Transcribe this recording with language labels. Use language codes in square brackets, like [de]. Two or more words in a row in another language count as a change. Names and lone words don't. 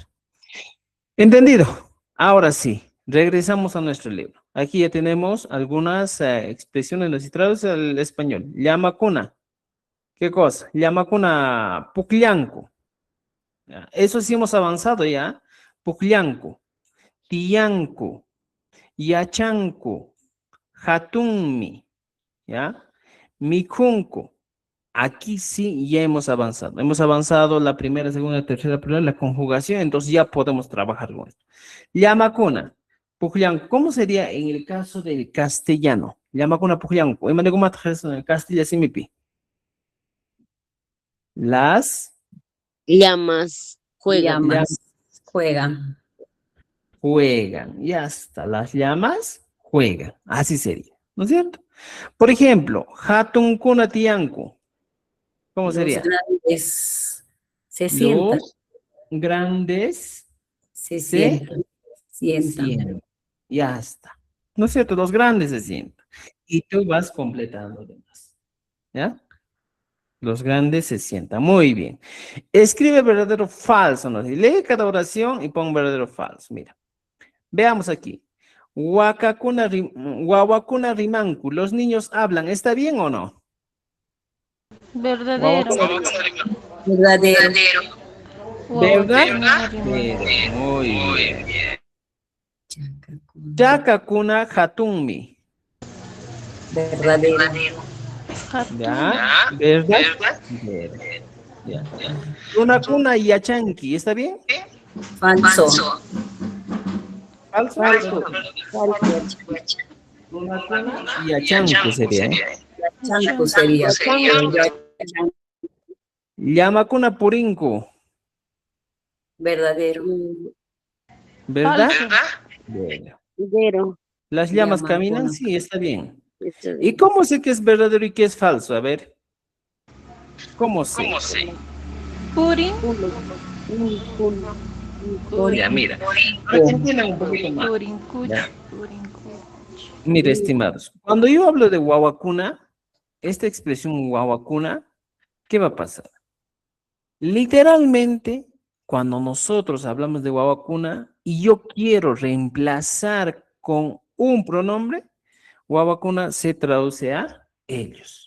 [es] ¿Entendido? Ahora sí, regresamos a nuestro libro. Aquí ya tenemos algunas expresiones, nos traduce al español. [qu] Llamacuna. [es] ¿Qué cosa? [qu] Llamacuna pucllanco. [es] ¿Ya? Eso sí hemos avanzado ya. [qu] Pucllanco, tiyanco, yachanco, hatunmi, ¿ya? Mikunco. [es] Aquí sí ya hemos avanzado. Hemos avanzado la primera, segunda, tercera, primera, la conjugación, entonces ya podemos trabajar con esto. [qu] Llamacuna, pucllanco. [es] ¿Cómo sería en el caso del castellano? [qu] Llamacuna, pucllanco. [es] En el castellano, simipi. Las Llamas juegan. Llamas juegan. juegan, y hasta las llamas juegan, así sería, ¿no es cierto? Por ejemplo, [qu] hatun kunatianku, [es] ¿cómo Los sería? grandes se sientan. Los grandes Se se sientan. sientan, y hasta, ¿no es cierto? Los grandes se sientan, y tú vas completando demás, ¿ya? Los grandes se sientan, muy bien. Escribe verdadero o falso, ¿no? Lee cada oración y pon verdadero o falso, mira. Veamos aquí. [qu] Guaguacuna rimancu. [es] Los niños hablan. ¿Está bien o no? Verdadero. Verdadero. ¿Verdad? Muy bien. [qu] Chacacuna hatunmi. [es] Verdadero. ¿Ya? ¿Verdad? Ya. [qu] Runacuna yachanki. [es] ¿Está bien? Falso. Falso. [qu] Runacuna yachanku sería. [es] Chanco sería. [qu] Llamakuna purinku. [es] Verdadero. ¿Verdad? Falso. Bueno. Verdadero. ¿Las llamas Llamakuna. caminan? Sí, está bien. Esto- ¿Y cómo sé que es verdadero y que es falso? A ver. ¿Cómo sé? Purin. Ya, mira. Para que entiendan un poquito más. [qu] Purin kuch. [es] Ya. [qu] Purin kuch. [es] Mira, estimados. Cuando yo hablo de guaguacuna, esta expresión guaguacuna, ¿qué va a pasar? Literalmente, cuando nosotros hablamos de guaguacuna y yo quiero reemplazar con un pronombre, guaguacuna se traduce a ellos.